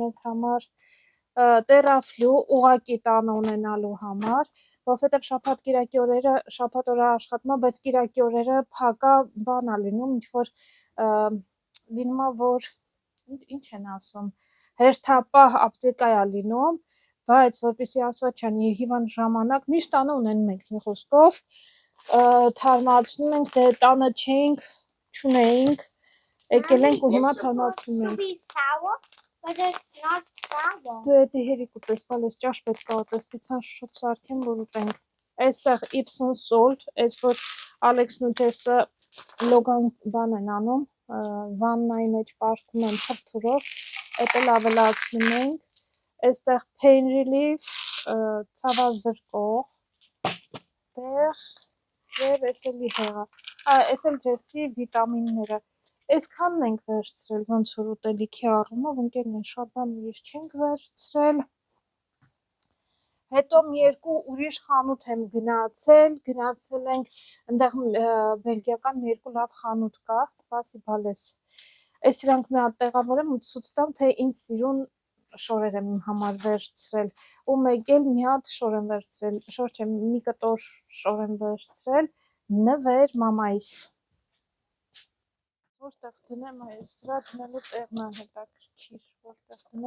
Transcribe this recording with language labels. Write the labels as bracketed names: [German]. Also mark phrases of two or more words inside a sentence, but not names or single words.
[Armenian] մեզ համար, տերաֆլու ուղակի տանը ունենալու համար, որովհետև շաբաթ կիրակի օրերը շաբաթ օրը աշխատում եմ, բայց կիրակի օրերը փակա բան ա լինում, ինչ որ լինում է, որ ինչ են ասում, հերթապահ ապտեկա է լինում, բայց որպեսզի Աստված չանի հիվանդ ժամանակ միշտ տանը ունենում ենք մի խոսքով, թարմացնում ենք, դե տանը չէինք, չունեինք, եկել ենք ու հիմա թարմացնում ենք։ [English] Be sour, but it's not sour. [Armenian] Դու էդի հերիք ուտես, բալես ճաշ պետք է ուտես, պիցան շուտ սարքեմ, որ ուտենք։ Այստեղ [English] Epsom salt, [Armenian] այս որ Ալեքսն ու Թեսը լոգան բան են անում, վաննայի մեջ պարքում են փրփուրով, էդ էլ ավելացնում ենք։ Այստեղ [English] pain relief, [Armenian] ցավազրկող, տեղ եւ էս էլի հեղա։ Էս էլ ջեսի վիտամինները։ Այսքանն ենք վերցրել, ոնց որ ուտելիքի առումով, ընկերներ, շատ բան ուրիշ չենք վերցրել։ Հետո մի երկու ուրիշ խանութ եմ գնացել ենք, այնտեղ բելգիական մի երկու լավ խանութ կա, սպասի բալես։ Այս իրանք մի հատ տեղավորեմ ու ցույց տամ, թե ինչ սիրուն շորեր եմ իմ համար վերցրել։ Ու մեկ էլ մի հատ շոր եմ վերցրել, շոր չէ, մի կտոր շոր եմ վերցրել, նվեր մամայիս։ Որտեղ դնեմ այս, սրա դնելու տեղն է հետաքրքիր, որտեղ դնեմ,